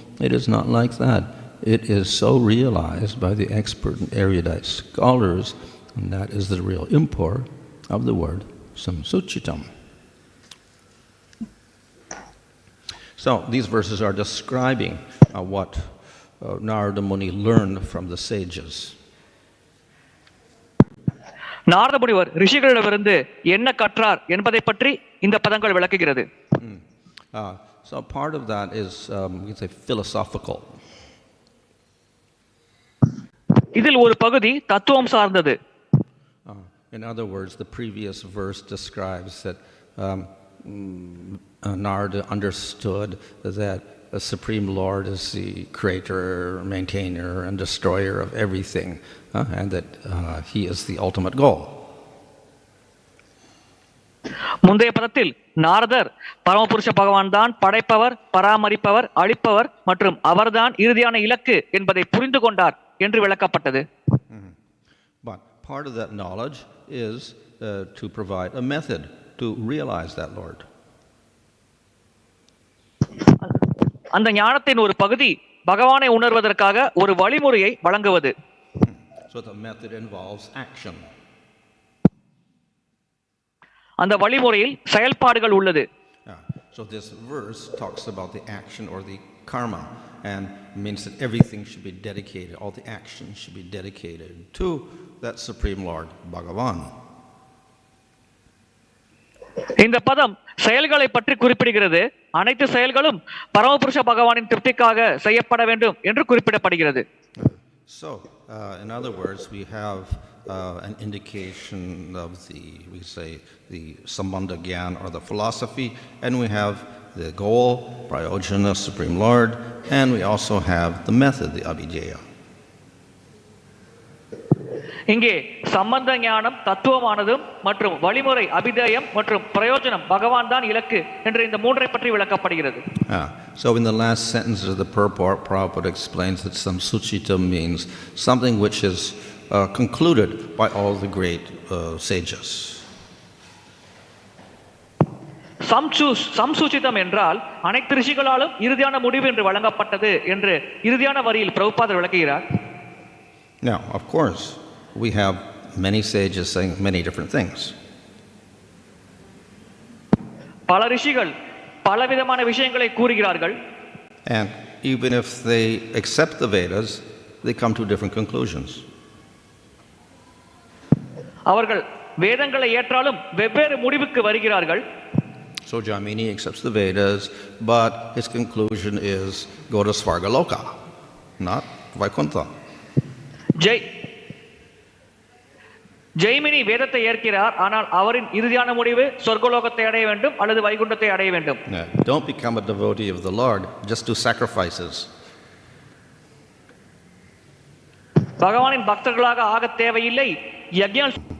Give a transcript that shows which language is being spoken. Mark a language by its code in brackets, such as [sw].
[en] It is not like that. It is so realized by the expert and erudite scholars, and that is the real import of the word saṁsūcitam. So these verses are describing what Nārada Muni learned from the sages. [ta] Narada முனிவர் ரிஷிகளிடமிருந்து என்ன கற்றார் என்பதை பற்றி இந்த பதங்கள் விளக்குகிறது. [en] So part of that is you can say philosophical. [ta] இதில் ஒரு பகுதி தத்துவம் சார்ந்தது. [en] In other words, the previous verse describes that Narada understood that the Supreme Lord is the creator, maintainer, and destroyer of everything, and that he is the ultimate goal. [ta] முந்தைய பதத்தில் நாரதர் பரமபுருஷ பகவான் தான் படைப்பவர், பராமரிப்பவர், அழிப்பவர் மற்றும் அவர்தான் இறுதியான இலக்கு என்பதை புரிந்து கொண்டார் என்று விளக்கப்பட்டது. [en] But part of that knowledge is to provide a method to realize that Lord. [ta] அந்த ஞானத்தின் ஒரு பகுதி பகவானை உணர்வதற்காக ஒரு வழிமுறையை வழங்குவது. [en] So the method involves action. [ta] அந்த வழிமுறையில் செயல்பாடுகள் உள்ளது. [en] So this verse talks about the action or the karma, and means that everything should be dedicated, all the actions should be dedicated to that Supreme Lord, Bhagavan. [ta] இந்த பதம் செயல்களை பற்றி குறிப்பிடுகிறது. அனைத்து செயல்களும் பரமபுருஷ பகவானின் திருப்திக்காக செய்யப்பட வேண்டும் என்று குறிப்பிடப்படுகிறது. [en] So in other words, we have an indication of the sambandha gyan or the philosophy, and we have the goal, prayojana, Supreme Lord, and we also have the method, the abhidheya. [ta] இங்கே சம்பந்த ஞானம் தத்துவமானதும் மற்றும் வழிமுறை அபிதேயம் மற்றும் பிரயோஜனம் பகவான் தான் இலக்கு என்று இந்த மூன்றை பற்றி விளக்கப்படுகிறது. [en] So in the last sentence of the purport, Prabhupada explains that saṁsūcitam means something which is concluded by all the great sages. [ta] saṁsūcitam என்றால் அனைத்து ரிஷிகளாலும் இறுதியான முடிவு என்று வழங்கப்பட்டது என்று இறுதியான வரியில் பிரபுபாதர் விளக்குகிறார். [en] Now, of course, we have many sages saying many different things. [ta] பல ரிஷிகள் பலவிதமான விஷயங்களை கூறுகிறார்கள். [en] And even if they accept the Vedas, they come to different conclusions. [ta] அவர்கள் வேதங்களை ஏற்றாலும் வெவ்வேறு முடிவுக்கு வருகிறார்கள். [en] So Jaimini accepts the Vedas, but his conclusion is go to Svargaloka, not Vaikuntha. [ta] Jaimini வேதத்தை ஏற்கிறார், ஆனால் அவரின் இறுதியான முடிவு சொர்க்கலோகத்தை அடைய வேண்டும் அல்லது வைகுண்டத்தை அடைய வேண்டும். [en] Don't become a devotee of the Lord, just do sacrifices. [ta] பகவானின் பக்தர்களாக ஆக தேவையில்லை, யஜ்ஞம்.